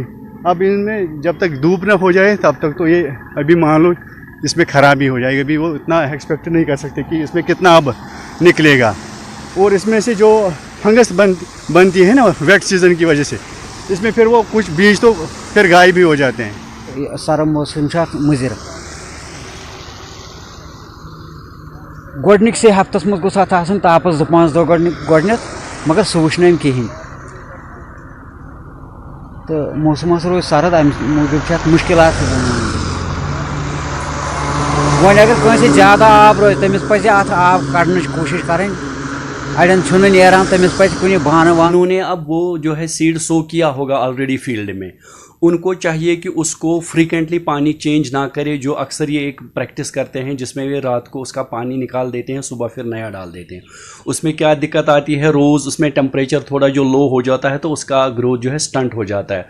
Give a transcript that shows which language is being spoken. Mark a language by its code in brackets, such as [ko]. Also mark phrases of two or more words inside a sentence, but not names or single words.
[hi] अब इनमें जब तक धूप न हो जाए तब तक तो ये अभी मान लो इसमें ख़राबी हो जाएगी। अभी वो इतना एक्सपेक्ट नहीं कर सकते कि इसमें कितना अब निकलेगा। और इसमें से जो फंगस बनती है ना [en] wet season [hi] की वजह से, इसमें फिर वो कुछ बीज तो फिर गायब भी हो जाते हैं। [ks] सरम मौसम मुजिर गोडनिक से हफ्तस मज गोस तापस 2-5 दह गोडनथ, मगर सह वुन कहें तो मौसम रोज सरद, अम मूजूब मुश्किल। वह अगर कंसे ज़्यादा आब रोज तमिस पज आब कड़न कोशिश करें। अड़न नेरान तमिस पज कुछ बहाना [hi] उन्होंने अब वो जो है [en] seed sow [hi] किया होगा ऑलरेडी फील्ड में, उनको चाहिए कि उसको फ्रीक्वेंटली पानी चेंज ना करे, जो अक्सर ये एक प्रैक्टिस करते हैं जिसमें वे रात को उसका पानी निकाल देते हैं, सुबह फिर नया डाल देते हैं। उसमें क्या दिक्कत आती है, रोज़ उसमें टेम्परेचर थोड़ा जो लो हो जाता है तो उसका ग्रोथ जो है स्टंट हो जाता है।